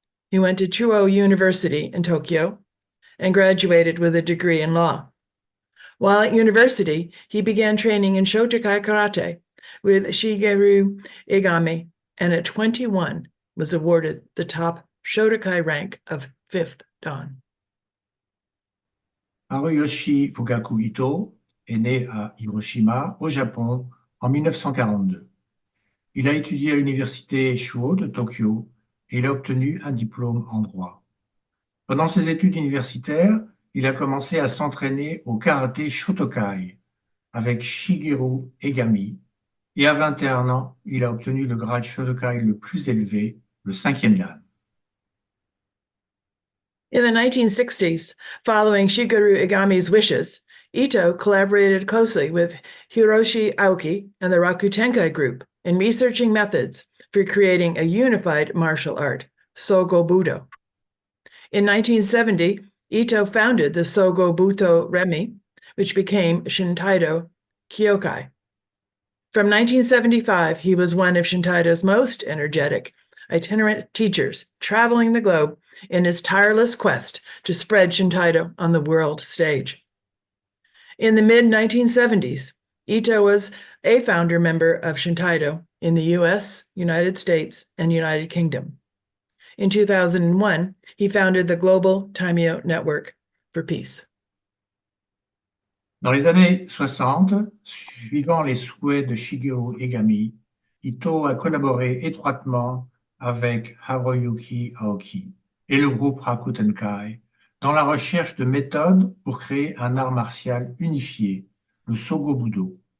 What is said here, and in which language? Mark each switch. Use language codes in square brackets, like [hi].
[en] He went to Chuo University in Tokyo and graduated with a degree in law. While at university, he began training in Shotokai karate with Shigeru Igami, and at 21 was awarded the top Shotokai rank of 5th Dan. [fr] Haruyoshi Fugaku Ito est né à Hiroshima, au Japon, en 1942. Il a étudié à l'université Chuo de Tokyo et il a obtenu un diplôme en droit. Pendant ses études universitaires, il a commencé à s'entraîner au karaté Shotokai avec Shigeru Egami, et à 21 ans, il a obtenu le grade Shotokai le plus élevé, le 5e dan. [en] In the 1960s, following Shigeru Igami's wishes, Ito collaborated closely with Hiroshi Aoki and the Rakutenkai group in researching methods for creating a unified martial art, Sogo Budo. In 1970, Ito founded the Sogo Budo Remi, which became Shintaido Kyokai. From 1975, he was one of Shintaido's most energetic itinerant teachers, traveling the globe in his tireless quest to spread Shintaido on the world stage. In the mid-1970s, Ito was a founder member of Shintaido in the US, United States, and United Kingdom. In 2001, he founded the Global Taimyo Network for Peace. [fr] Dans les années 60, suivant les souhaits de Shigeru Egami, Ito a collaboré étroitement avec Haruyoshi Aoki et le groupe Rakutenkai dans la recherche de méthodes pour créer un art martial unifié, le Sogo Budo.